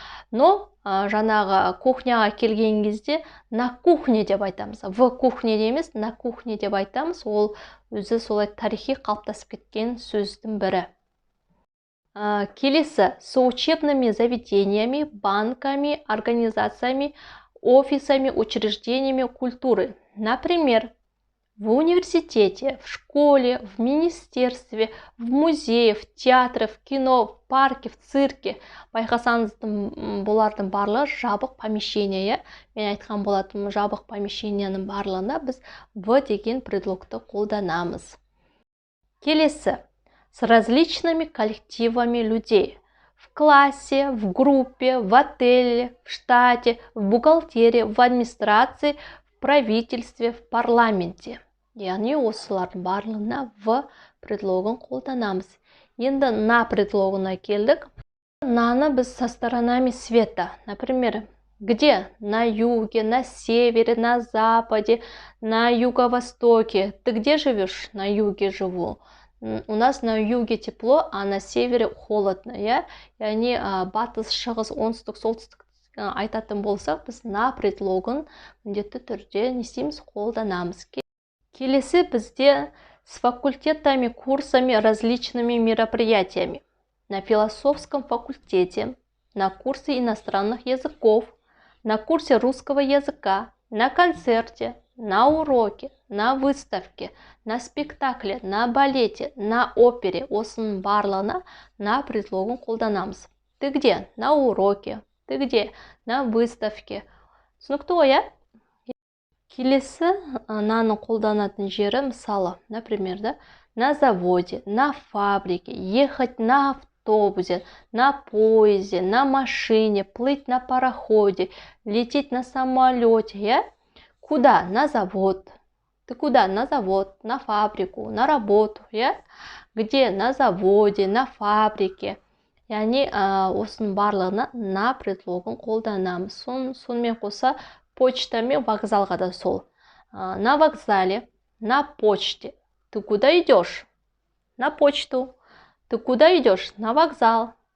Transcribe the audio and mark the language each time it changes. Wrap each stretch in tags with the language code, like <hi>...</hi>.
<kk>Но жаңағы кухняға келген кезде на кухне деп айтамыз. В кухне емес, на кухне деп айтамыз. Ол өзі солай тарихи қалыптасып кеткен сөздің бірі.</kk> <ru>Келесі, с учебными заведениями, банками, организациями, офисами, учреждениями культуры. Например, в университете, в школе, в министерстве, в музее, в театре, в кино, в парке, в цирке.</ru> <kk>Байқасаңыз, бұлардың барлығы жабық помещение. Мен айтқан болатын жабық помещенияның барлығына біз в деген предлогты қолданамыз.</kk> <ru>Келесі, с различными коллективами людей. В классе, в группе, в отеле, в штате, в бухгалтерии, в администрации, в правительстве, в парламенте.</ru> <kk>Яғни осылардың барлығына в предлогын қолданамыз. Енді на предлогына келдік. Наны біз</kk> <ru>со сторонами света. Например, где? На юге, на севере, на западе, на юго-востоке. Ты где живешь? На юге живу. У нас на юге тепло, а на севере холодно, иә?</ru> <kk>Яғни батыс, шығыс, оңтүстік, солтүстік айтатын болсақ, біз на предлогын міндетті түрде не істейміз? Қолданамыз. Келесі бізде</kk> <ru>с факультетами, курсами, различными мероприятиями. На философском факультете, на курсе иностранных языков, на курсе русского языка, на концерте, на уроке, на выставке, на спектакле, на балете, на опере.</ru> <kk>Осының барлығына на предлогын қолданамыз.</kk> <ru>Ты где? На уроке. Ты где? На выставке.</ru> <kk>Түсінікті ғой, иә? Келесі наны қолданатын жері, мысалы,</kk> <ru>например, да, на заводе, на фабрике, ехать на автобусе, на поезде, на машине, плыть на пароходе, лететь на самолете, я? Куда? На завод. Ты куда? На завод, на фабрику, на работу, я? Где? На заводе, на фабрике.</ru> <kk>Яғни осының барлығына на предлогын қолданамыз. Сонымен қоса почта мен вокзалға да сол.</kk> <ru>На вокзале, на почте. Ты куда идешь? На почту. Ты куда идешь? На вокзал.</ru>